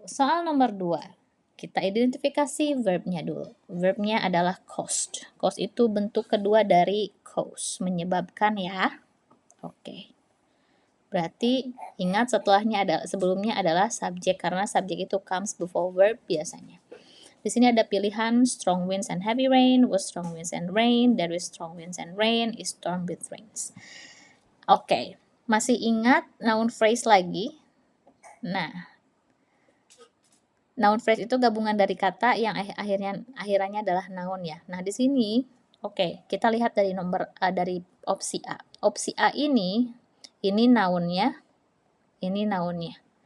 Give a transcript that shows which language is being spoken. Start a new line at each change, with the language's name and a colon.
Indonesian: Soal nomor 2, kita identifikasi verbnya dulu. Verbnya adalah cost. Cost itu bentuk kedua dari cause, menyebabkan ya. Oke. Berarti ingat sebelumnya adalah subjek, karena subjek itu
English: comes before verb
Indonesian: biasanya. Di sini ada pilihan
English: strong winds and heavy rain, was strong winds and rain, there is strong winds and rain, is storm with rains.
Indonesian: Oke, masih ingat noun phrase lagi? Nah, noun phrase itu gabungan dari kata yang akhirannya adalah noun ya. Nah, di sini kita lihat dari dari opsi A. Opsi A ini nounnya, ini nounnya.